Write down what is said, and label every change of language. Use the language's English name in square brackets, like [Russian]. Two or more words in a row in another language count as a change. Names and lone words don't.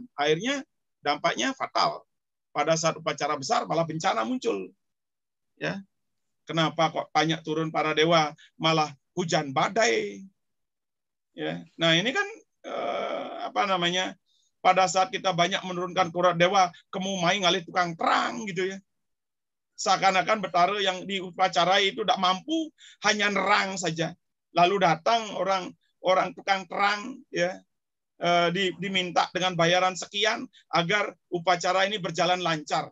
[Indonesian] Akhirnya dampaknya fatal. Pada saat upacara besar malah bencana muncul. Ya. Kenapa kok banyak turun para dewa, malah hujan badai? Ya. Nah, ini kan pada saat kita banyak menurunkan para dewa, [Balinese] kemumai ngalih tukang terang [Indonesian] gitu ya. Seakan-akan Betara yang diupacarai itu tidak mampu, hanya nerang saja. Lalu datang orang tukang terang, ya, diminta dengan bayaran sekian agar upacara ini berjalan lancar.